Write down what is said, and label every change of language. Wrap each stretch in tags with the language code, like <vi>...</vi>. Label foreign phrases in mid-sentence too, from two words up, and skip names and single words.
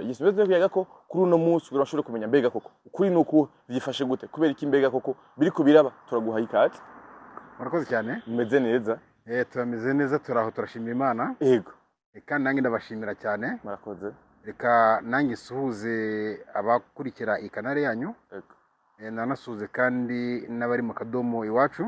<rn>Yes bivuze kuyaga ko kuri uno munsi urashobora kumenya mbega koko ukuri nuko byifashe gute kubera iki mbega koko biriko biraba turaguha ikati murakoze cyane meze neza turameze neza turaho turashimira Imana yego kandi nange ndabashimira cyane murakoze reka nange suhuze abakurikira ikanare yanyu yego nanasuhuze kandi n'abari mu kadomo iwacu</rn>